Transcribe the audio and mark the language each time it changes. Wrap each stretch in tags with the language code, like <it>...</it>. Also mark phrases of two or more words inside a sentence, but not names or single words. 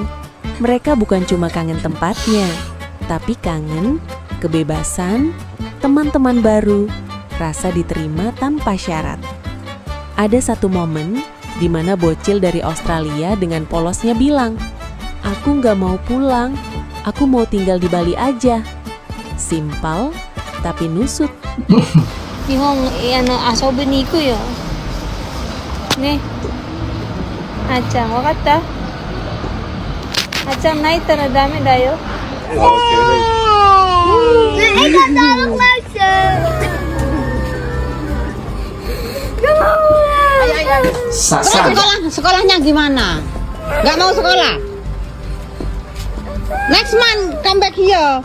<id>Mereka bukan cuma kangen tempatnya, tapi kangen kebebasan, teman-teman baru, rasa diterima tanpa syarat. Ada satu momen di mana bocil dari Australia dengan polosnya bilang, "Aku gak mau pulang, aku mau tinggal di Bali aja." Simpel, tapi nusut.</id> <ja>日本遊びに行くよね。あーちゃん、わかった？あーちゃん泣いたらダメだよ。</ja> <id>Ika tolong Marsha. Sasan. Sekolahnya gimana? Gak mau sekolah?</id> <en>Next month come back here.</en>